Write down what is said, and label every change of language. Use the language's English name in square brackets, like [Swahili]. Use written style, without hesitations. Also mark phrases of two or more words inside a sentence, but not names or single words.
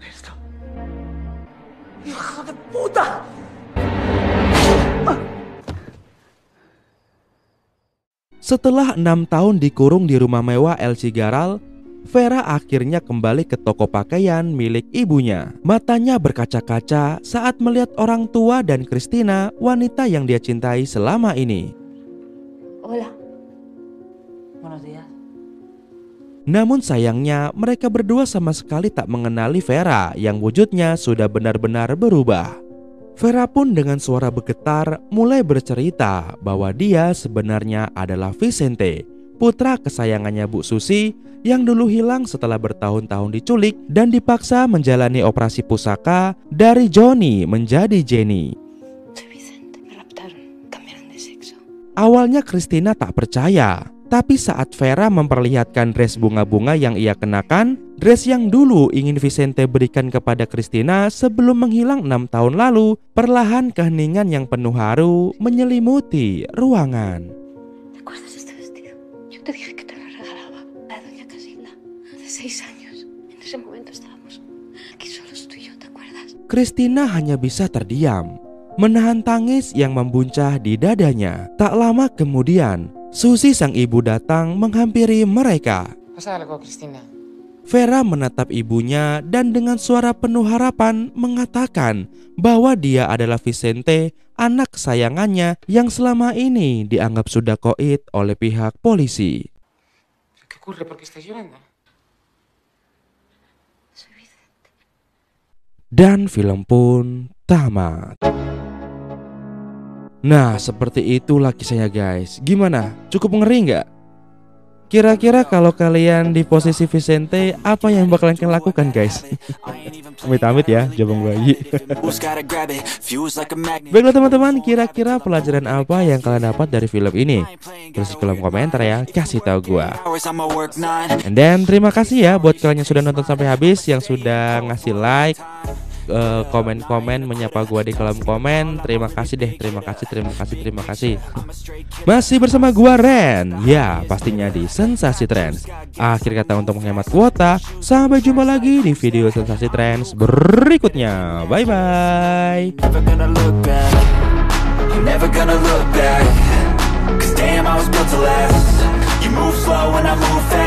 [Indonesian] Setelah 6 tahun dikurung di rumah mewah El Cigarral, Vera akhirnya kembali ke toko pakaian milik ibunya. Matanya berkaca-kaca saat melihat orang tua dan Cristina, wanita yang dia cintai selama ini. [Spanish] Hola. Buenos días. [Indonesian] Namun sayangnya mereka berdua sama sekali tak mengenali Vera yang wujudnya sudah benar-benar berubah. Vera pun dengan suara bergetar mulai bercerita bahwa dia sebenarnya adalah Vicente, putra kesayangannya Bu Susi yang dulu hilang setelah bertahun-tahun diculik dan dipaksa menjalani operasi pusaka dari Johnny menjadi Jenny. [Spanish] Soy Vicente. Me raptaron. Cambiaron de sexo. [Indonesian] Awalnya Cristina tak percaya, tapi saat Vera memperlihatkan dress bunga-bunga yang ia kenakan, dress yang dulu ingin Vicente berikan kepada Cristina sebelum menghilang 6 tahun lalu, perlahan keheningan yang penuh haru menyelimuti ruangan. [Spanish] ¿Te acuerdas de este vestido? Yo te dije que te lo regalaba a doña Casilda hace 6 años. En ese momento estábamos aquí solos tú y yo, ¿te acuerdas? [Indonesian] Cristina hanya bisa terdiam, menahan tangis yang membuncah di dadanya. Tak lama kemudian, Susi sang ibu datang menghampiri mereka. [Spanish] Pasa algo, Cristina. [Indonesian] Vera menatap ibunya dan dengan suara penuh harapan mengatakan bahwa dia adalah Vicente, anak kesayangannya yang selama ini dianggap sudah koit oleh pihak polisi. [Spanish] ¿Qué ocurre? ¿Por qué estás llorando? Soy Vicente. [Indonesian] Dan film pun tamat. Nah, seperti itulah kisahnya guys. Gimana? Cukup ngeri nggak? Kira-kira kalau kalian di posisi Vicente, apa yang bakalan kalian lakukan guys? Amit-amit ya, jabang bayi. Baiklah teman-teman, kira-kira pelajaran apa yang kalian dapat dari film ini? Tulis di kolom komentar ya, kasih tahu gua. [English] And then [Indonesian] terima kasih ya buat kalian yang sudah nonton sampai habis, yang sudah ngasih like, komen-komen, menyapa gua di kolom komen. Terima kasih deh, terima kasih. Masih bersama gua Ren. Ya, pastinya di Sensasi Trends. Akhir kata untuk menghemat kuota. Sampai jumpa lagi di video Sensasi Trends berikutnya. [English] Bye bye. Never gonna look back, 'cause damn I was built to last. You move slow and I move